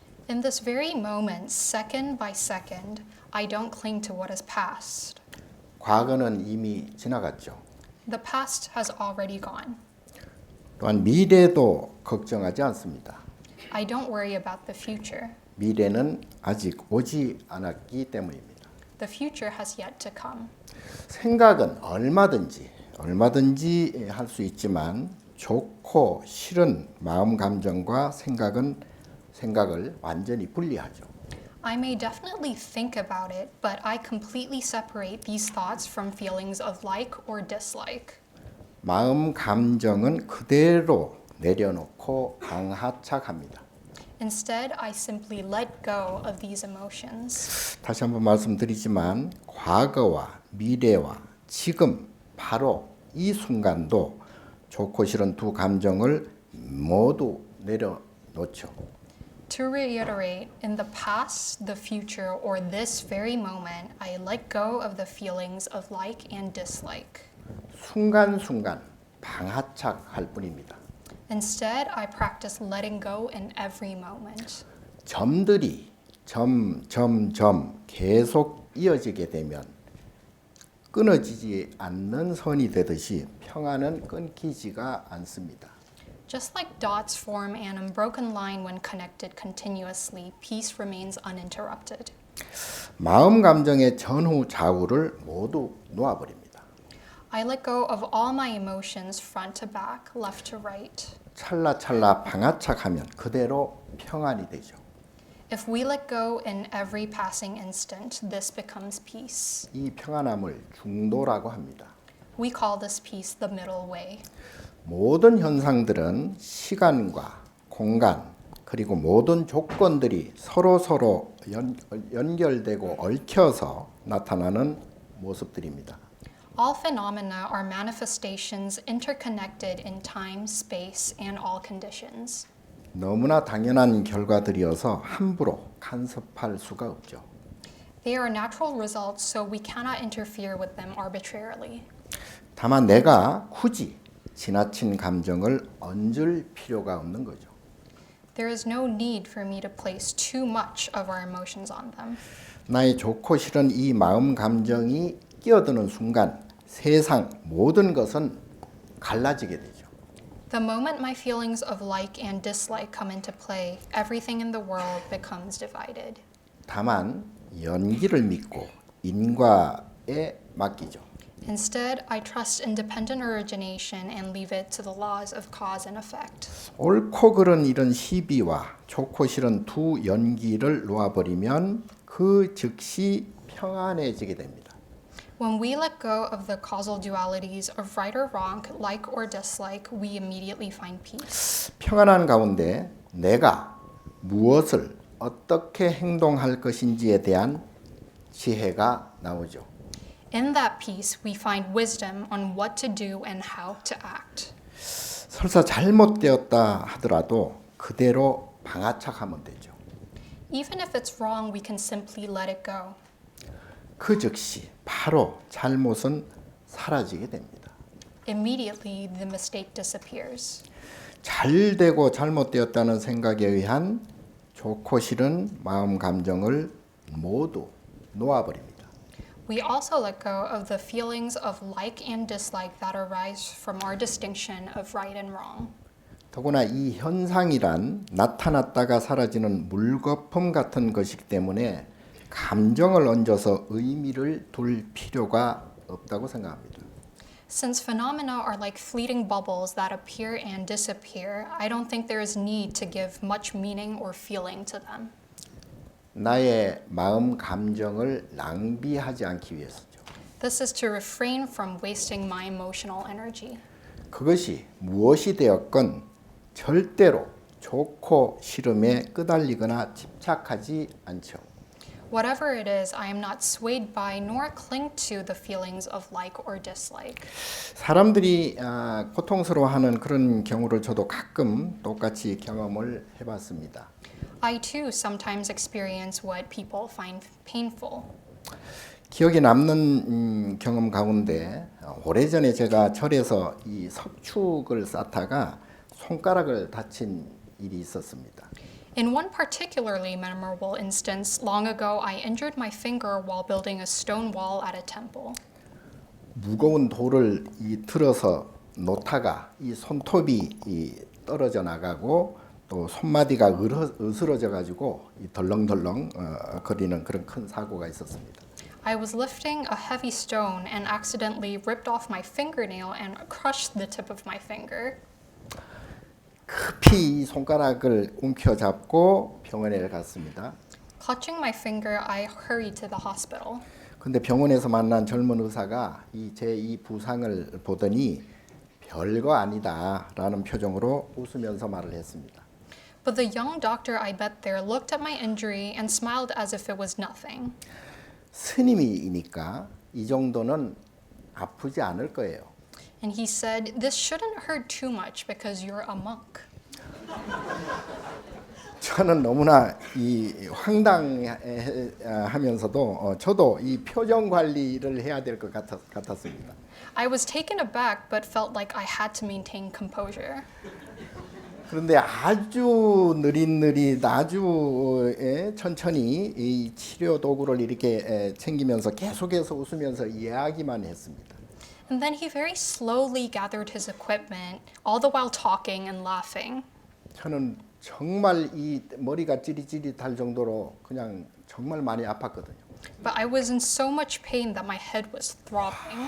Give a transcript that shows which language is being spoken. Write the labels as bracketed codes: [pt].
[en] In this very moment, second by second, I don't cling to what has passed. [ko] 과거는 이미 지나갔죠. [en] The past has already gone. [ko] 또한 미래도 걱정하지 않습니다. [en] I don't worry about the future. [ko] 미래는 아직 오지 않았기 때문입니다. [en] The future has yet to come. [ko] 생각은 얼마든지 할 수 있지만 좋고 싫은 마음 감정과 생각을 완전히 분리하죠. [en] I may definitely think about it, but I completely separate these thoughts from feelings of like or dislike. [ko] 마음 감정은 그대로 내려놓고 방하착합니다. [en] Instead, I simply let go of these emotions. [ko] 다시 한번 말씀드리지만 과거와 미래와 지금 바로 이 순간도 좋고 싫은 두 감정을 모두 내려놓죠. [en] To reiterate, in the past, the future, or this very moment, I let go of the feelings of like and dislike. [ko] 순간순간 방아착할 뿐입니다. [en] Instead, I practice letting go in every moment. [ko] 점들이 점 계속 이어지게 되면 끊어지지 않는 선이 되듯이 평안은 끊기지가 않습니다. [en] Just like dots form an unbroken line when connected continuously, peace remains uninterrupted. [ko] 마음 감정의 전후 좌우를 모두 놓아버립니다. [en] I let go of all my emotions front to back, left to right. [ko] 찰나찰나 방아착하면 그대로 평안이 되죠. [en] If we let go in every passing instant, this becomes peace. [ko] 이 평안함을 중도라고 합니다. [en] We call this peace the middle way. [ko] 모든 현상들은 시간과 공간 그리고 모든 조건들이 서로 연결되고 얽혀서 나타나는 모습들입니다. [en] All phenomena are manifestations interconnected in time, space, and all conditions. [ko] 너무나 당연한 결과들이어서 함부로 간섭할 수가 없죠. [en] They are natural results, so we cannot interfere with them arbitrarily. [ko] 다만 내가 굳이 지나친 감정을 얹을 필요가 없는 거죠. [en] There is no need for me to place too much of our emotions on them. [ko] 나의 좋고 싫은 이 마음 감정이 끼어드는 순간 세상 모든 것은 갈라지게 되죠. [en] The moment my feelings of like and dislike come into play, everything in the world becomes divided. [ko] 다만 연기를 믿고 인과에 맡기죠. [en] Instead, I trust independent origination and leave it to the laws of cause and effect. [ko] 옳고 그른 이런 시비와 좋고 싫은 두 연기를 놓아버리면 그 즉시 평안해지게 됩니다. [en] When we let go of the causal dualities of right or wrong, like or dislike, we immediately find peace. [ko] 평안한 가운데 내가 무엇을 어떻게 행동할 것인지에 대한 지혜가 나오죠. [en] In that peace, we find wisdom on what to do and how to act. [ko] 설사 잘못되었다 하더라도 그대로 방아착하면 되죠. [en] Even if it's wrong, we can simply let it go. [ko] 그 즉시 바로 잘못은 사라지게 됩니다. [en] Immediately, the mistake disappears. [ko] 잘 되고 잘못되었다는 생각에 의한 좋고 싫은 마음 감정을 모두 놓아버립니다. [en] We also let go of the feelings of like and dislike that arise from our distinction of right and wrong. [ko] 더구나 이 현상이란 나타났다가 사라지는 물거품 같은 것이기 때문에 감정을 얹어서 의미를 둘 필요가 없다고 생각합니다. [en] Since phenomena are like fleeting bubbles that appear and disappear, I don't think there is need to give much meaning or feeling to them. [ko] 나의 마음 감정을 낭비하지 않기 위해서죠. [en] This is to refrain from wasting my emotional energy. [ko] 그것이 무엇이 되었건 절대로 좋고 싫음에 끄달리거나 집착하지 않죠. [en] Whatever it is, I am not swayed by nor cling to the feelings of like or dislike. [ko] 사람들이 고통스러워하는 그런 경우를 저도 가끔 똑같이 경험을 해봤습니다. [en] I too sometimes experience what people find painful. [ko] 기억에 남는 경험 가운데 오래전에 제가 절에서 이 석축을 쌓다가 손가락을 다친 일이 있었습니다. [en] In one particularly memorable instance, long ago I injured my finger while building a stone wall at a temple. [ko] 무거운 돌을 들어서 놓다가 이 손톱이 떨어져 나가고 또 손마디가 으스러져 가지고 덜렁덜렁 거리는 그런 큰 사고가 있었습니다. [en] I was lifting a heavy stone and accidentally ripped off my fingernail and crushed the tip of my finger. [ko] 급히 이 손가락을 움켜잡고 병원에 갔습니다. [en] Clutching my finger, I hurried to the hospital. [ko] 근데 병원에서 만난 젊은 의사가 제 이 부상을 보더니 별거 아니다라는 표정으로 웃으면서 말을 했습니다. [en] But the young doctor I met there looked at my injury and smiled as if it was nothing. [ko] 스님이니까 이 정도는 아프지 않을 거예요. [en] And he said, "This shouldn't hurt too much because you're a monk." [ko] 저는 너무나 이 황당하면서도 저도 이 표정 관리를 해야 될 것 같았습니다. [en] I was taken aback but felt like I had to maintain composure. [ko] 그런데 아주 느릿느릿 아주 천천히 이 치료 도구를 이렇게 챙기면서 계속해서 웃으면서 이야기만 했습니다. [en] And then he very slowly gathered his equipment, all the while talking and laughing. [ko] 저는 정말 이 머리가 찌릿찌릿할 정도로 그냥 정말 많이 아팠거든요. [en] But I was in so much pain that my head was throbbing,